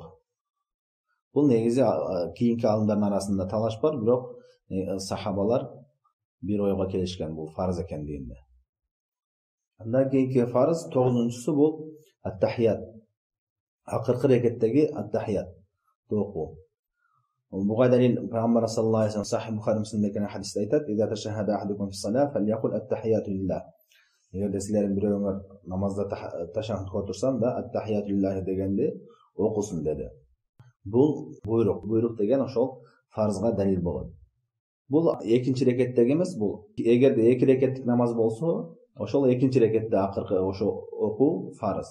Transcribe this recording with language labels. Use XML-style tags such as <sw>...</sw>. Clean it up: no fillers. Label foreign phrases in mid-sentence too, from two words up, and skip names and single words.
<ky>Бул негизи кийинки алымдардын арасында талаш бар, бирок сахабалар бир ойго келишкен бул фарз экендигинде. Андан кийинки фарз 9-нчысы бул ат-тахият. Акыркы рекеттеги ат-тахият окуу. Буга дәлил Пайгамбар</ky> <ar>صلى الله عليه وسلم</ar> <ky>Сахih Бухари Муслимде келген хадисте айтат:</ky> <ar>"إذا تشهد أحدكم في الصلاة فليقل التحيات لله."</ar> <ky>Эгерде силердин бирөөңөр намазда ташаххудка отурсаң да</ky> <ar>التحيات لله</ar> <ky>дегенди окусун деди. Бул буйрук деген ошол фарзга дәлил болот. Бул экинчи рекеттеги эмес, бул эгерде 2 рекеттик намаз болсо, ошол экинчи рекетте акыркы ошо окуу фарз.</ky>